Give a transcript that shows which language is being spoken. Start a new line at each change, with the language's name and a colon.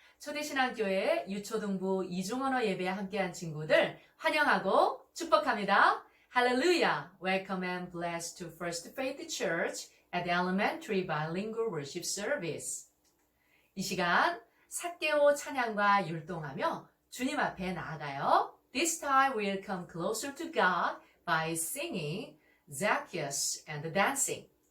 Korean: 초대신앙교회 유초등부 이중언어 예배에 함께한 친구들 환영하고 축복합니다. 할렐루야!
English: Welcome and blessed to First Faith Church at the Elementary Bilingual Worship Service.
Korean: 이 시간 삭개오 찬양과 율동하며 주님 앞에 나아가요.
English: This time we'll come closer to God by singing Zacchaeus and dancing.